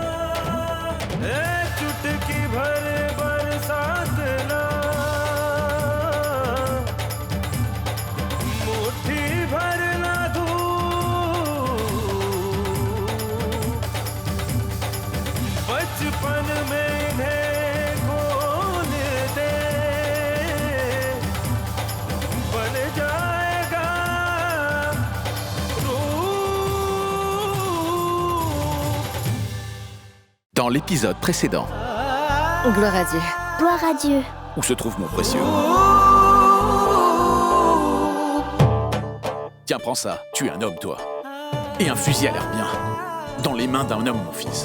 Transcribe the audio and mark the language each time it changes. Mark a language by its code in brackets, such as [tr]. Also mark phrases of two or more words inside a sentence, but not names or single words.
[hi] चुटकी भर बरसात ना, मुट्ठी भर ना धूप, बचपन में इन्हें खोल दे, बन जाएगा रूप। [fr] Dans l'épisode précédent, Gloire à Dieu. Gloire à Dieu. où se trouve mon précieux? Tiens, prends ça. Tu es un homme, toi. Et un fusil a l'air bien. Dans les mains d'un homme, mon fils.